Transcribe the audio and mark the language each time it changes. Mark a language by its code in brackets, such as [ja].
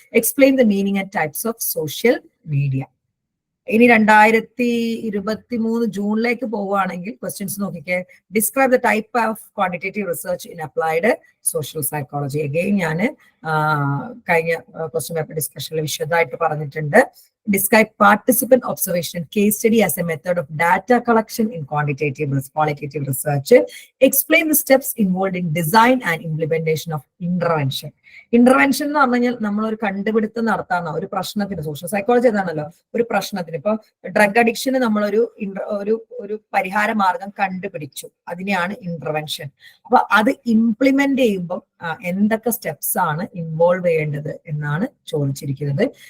[en] Explain the meaning and types of social media. [ml] ഇനി 2023 ജൂണിലേക്ക് പോവുകയാണെങ്കിൽ questions നോക്കിക്കേ. [en] Describe the type of quantitative research in applied social psychology. [ml] Again ഞാൻ കഴിഞ്ഞ question paper ഡിസ്കഷനിൽ വിശദമായിട്ട് പറഞ്ഞിട്ടുണ്ട്. [en] Describe participant observation and case study as a method of data collection in qualitative research. Explain the steps involved in design and implementation of intervention. [ml] Intervention എന്ന് പറഞ്ഞു കഴിഞ്ഞാൽ നമ്മളൊരു കണ്ടുപിടുത്തം നടത്താനോ ഒരു പ്രശ്നത്തിന്, സോഷ്യൽ സൈക്കോളജി എന്താണല്ലോ, ഒരു പ്രശ്നത്തിന് ഇപ്പൊ ഡ്രഗ് അഡിക്ഷന് നമ്മളൊരു ഒരു പരിഹാര മാർഗം കണ്ടുപിടിച്ചു, അതിനെയാണ് ഇന്റർവെൻഷൻ. അപ്പൊ അത് ഇംപ്ലിമെന്റ് ചെയ്യുമ്പോൾ എന്തൊക്കെ സ്റ്റെപ്സ് ആണ് ഇൻവോൾവ് ചെയ്യേണ്ടത് എന്നാണ് ചോദിച്ചിരിക്കുന്നത്.